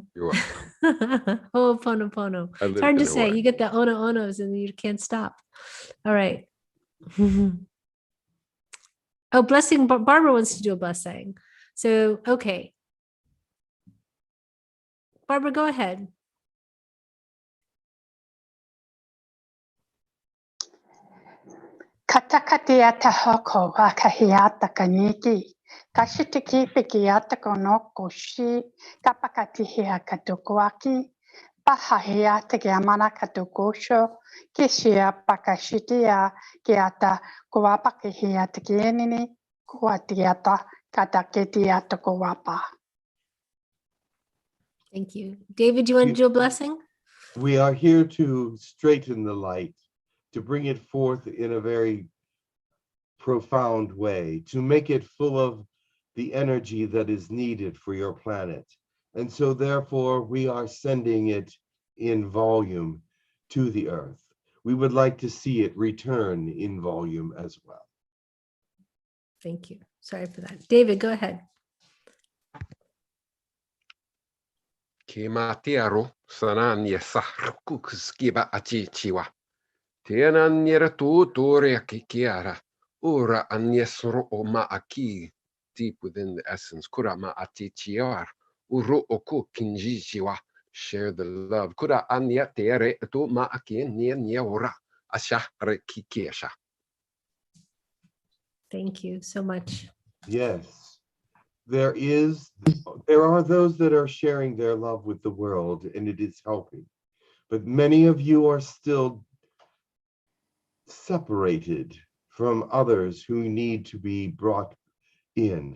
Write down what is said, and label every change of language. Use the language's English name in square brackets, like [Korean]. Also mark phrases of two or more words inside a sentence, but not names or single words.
[English] You're welcome. Ho'oponopono. I It's lived hard in to say. Hawaii. You get the ono-onos and you can't stop. All right. Oh, blessing. Barbara wants to do a blessing. So, okay. Barbara, go ahead. Katakatia hoko wakahiata kaniki. Kashitiki pikiata konoko shi. Kapakatihia katukwaki. Pahahiata kiamana katukosho. Kishia pakashitia kiata kuwapakihiata kienini. Kuatiata kataketiata kuwapa. Thank you. David, do you want to do a blessing? We are here to straighten the light, to bring it forth in a very profound way, to make it full of the energy that is needed for your planet. And so therefore we are sending it in volume to the earth. We would like to see it return in volume as well. Thank you. Sorry for that. David, go ahead. Ke matiaro sanan yesa kuskiba achi chiwa. Tianan yera tutoria kikiara. Ura anyesro o aki. Deep within the essence. Kura ma ati chiar. Uru oku kinji chiwa. Share the love. Kura anya tere tu ma aki nia ora. Asha re kikiasha. Thank you so much. Yes, there are those that are sharing their love with the world, and it is helping. But many of you are still separated from others who need to be brought in.